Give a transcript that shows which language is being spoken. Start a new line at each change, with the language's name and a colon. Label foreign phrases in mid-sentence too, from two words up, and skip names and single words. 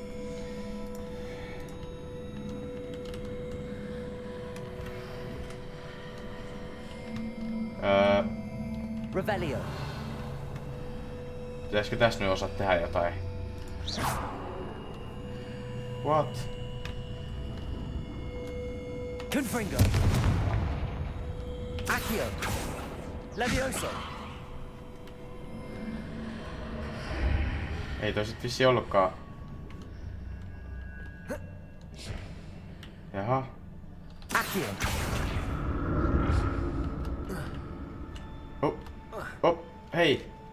Finnish: Revelio. Pitäisikö tässä nyt osaa tehdä jotain? What? Confringo. Accio. Levioso. Ei toi sit vissi ollutkaan. Jaha. Accio. Hei!